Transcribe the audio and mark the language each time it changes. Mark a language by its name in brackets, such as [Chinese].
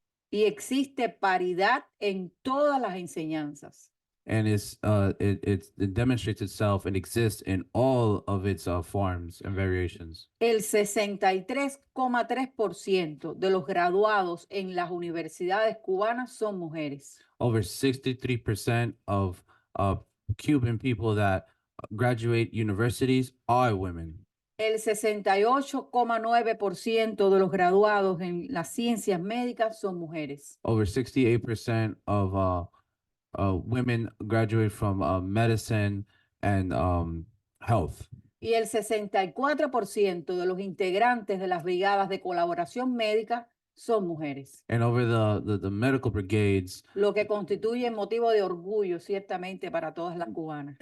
[Spanish] Y existe paridad en todas las enseñanzas. [English] And it demonstrates itself and exists in all of its forms and variations. [Spanish] El 63,3% de los graduados en las universidades cubanas son mujeres. [English] Over 63% of Cuban people that graduate universities are women. [Spanish] El 68,9% de los graduados en las ciencias médicas son mujeres. [English] Over 68% of women graduate from medicine and health. [Spanish] Y el 64% de los integrantes de las brigadas de colaboración médica son mujeres, [English] And over the medical brigades, [Spanish] lo que constituye motivo de orgullo ciertamente para todas las cubanas.